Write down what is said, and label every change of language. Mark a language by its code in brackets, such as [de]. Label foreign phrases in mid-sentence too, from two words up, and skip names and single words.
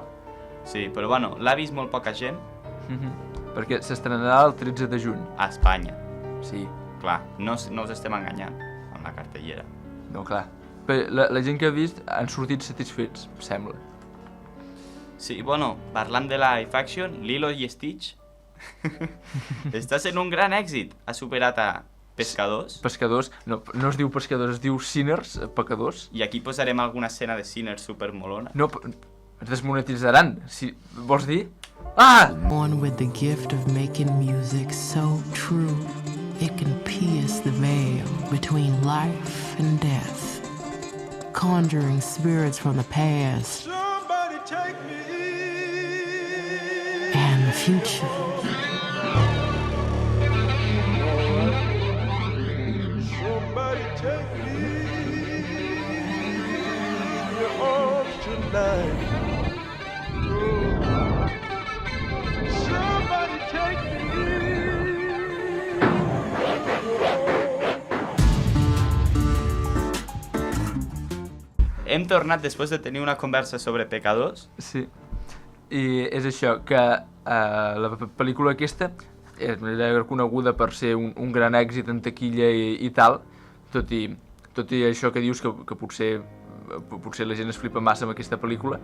[ca] Sí, però bueno, l'ha vist molt poca gent. Perquè s'estrenarà el 13 de juny. A Espanya. Sí. Clar, no us estem enganyant amb la cartellera. No, clar. Però la gent que ha vist han sortit satisfets, sembla. Sí, bueno, parlant de [en] live action, [ca] Lilo i Stitch està sent un gran èxit. Ha superat a Pescadors. Pescadors, no es diu Pescadors, es diu Sinners, Pecadors. I aquí posarem alguna escena de Sinners supermolona. No, ens desmonetitzaran. Si vols dir? Ah! [en] One with the gift of making music so true it can pierce the veil between life and death, conjuring spirits from the past and the future. Somebody take me in your arms tonight. Somebody take me. [ca] Hem tornat després de tenir una conversa sobre Pecadors. Sí. I és això, que la pel·lícula aquesta era coneguda per ser un gran èxit en taquilla i tal, tot i això que dius que potser la gent es flipa massa amb aquesta pel·lícula.